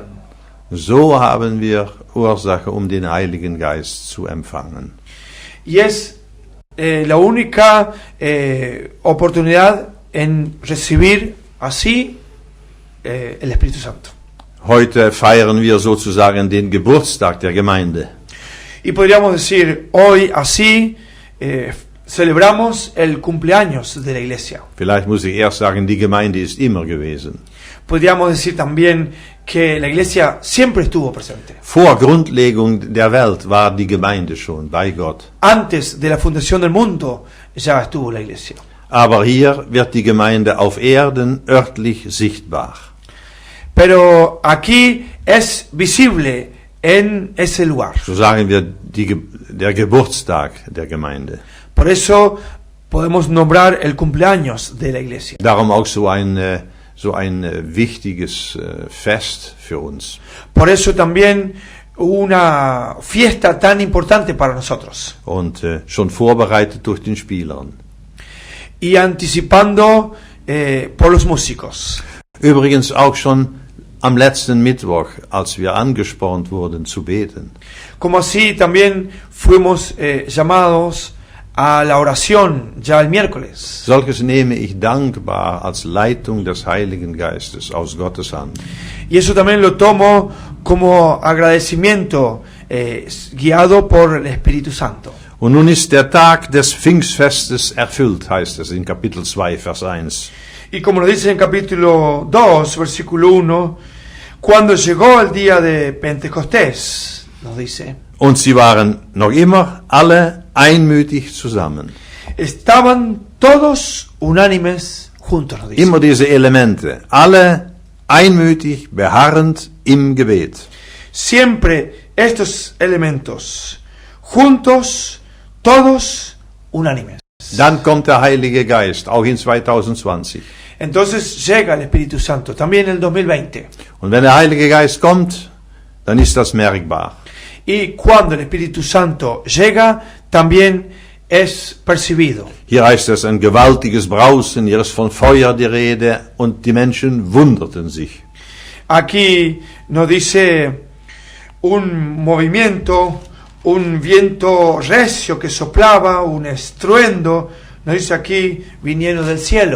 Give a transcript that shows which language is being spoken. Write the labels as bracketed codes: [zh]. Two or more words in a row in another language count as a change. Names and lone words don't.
[de] So haben wir Ursache, um den Heiligen Geist zu empfangen. [es] Y es la única oportunidad en recibir así el Espíritu Santo. [de] Heute feiern wir sozusagen den Geburtstag der Gemeinde. [es] Y podríamos decir, hoy así celebramos el cumpleaños de la iglesia. [de] Vielleicht muss ich erst sagen, die Gemeinde ist immer gewesen. [es] Podríamos decir también que la iglesia siempre estuvo presente. [de] Vor Grundlegung der Welt war die Gemeinde schon bei Gott. [es] Antes de la fundación del mundo ya estuvo la iglesia. [de] Aber hier wird die Gemeinde auf Erden örtlich sichtbar. [es] Pero aquí es visible en ese lugar. [de] So sagen wir der Geburtstag der Gemeinde. [es] Por eso podemos nombrar el cumpleaños de la iglesia. [de] Darum auch so ein wichtiges Fest für uns. [es] Por eso también una fiesta tan importante para nosotros. [de] Und schon vorbereitet durch den Spielern. [es] Y anticipando por los músicos. [de] Übrigens auch schon am letzten Mittwoch, als wir angespornt wurden zu beten. [es] Como así también fuimos llamados a la oración ya el miércoles. [de] Solches nehme ich dankbar als Leitung des Heiligen Geistes aus Gottes Hand. [es] Y eso también lo tomo como agradecimiento guiado por el Espíritu Santo. [de] Und nun ist der Tag des Pfingstfestes erfüllt, heißt es in Kapitel 2, Vers 1. [es] Y como lo dice en capítulo 2, versículo 1, cuando llegó el día de Pentecostés, nos dice, [de] Und sie waren noch immer alle einmütig zusammen. [es] estaban todos unánimes juntos, nos dice. [de] Immer diese Elemente, alle einmütig, beharrend im Gebet. [es] Siempre estos elementos, juntos, todos unánimes. [de] Dann kommt der Heilige Geist, auch in 2020. [es] Entonces llega el Espíritu Santo, también en el 2020. [de] Und wenn der Heilige Geist kommt, dann ist das merkbar. [es] Y cuando el Espíritu Santo llega, también es percibido. [de] Hier heißt es ein gewaltiges Brausen, hier ist von Feuer die Rede und die Menschen wunderten sich. [es] Aquí nos dice un movimiento, un viento recio que soplaba, un estruendo, nos dice aquí, viniendo del cielo.